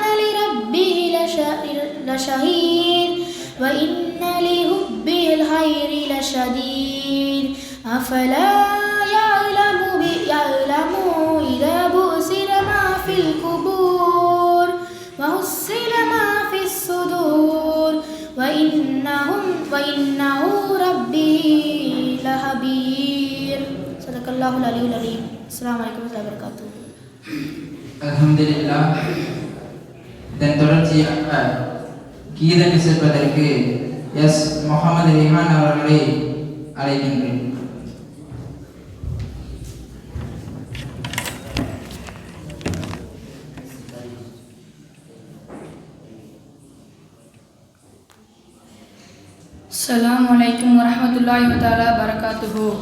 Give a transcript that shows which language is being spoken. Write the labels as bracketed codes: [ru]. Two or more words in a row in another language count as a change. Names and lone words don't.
[ar] لربه لشهيد وإن لحبه الخير لشديد أفلا يعلم إذا بؤسر ما في القبور وحصل ما في الصدور وإنه ربي لخبير. صدق الله العلي العظيم. السلام عليكم ورحمة الله وبركاته. அல்ஹம்துலில்லாஹ். [ta] இதன் தொடர்ச்சியாக கீதம் இசைப்பதற்கு எஸ் முகமது ரிஹான் அவர்களை அழைக்கின்றேன். [ar] السلام عليكم ورحمة الله وتعالى بركاته.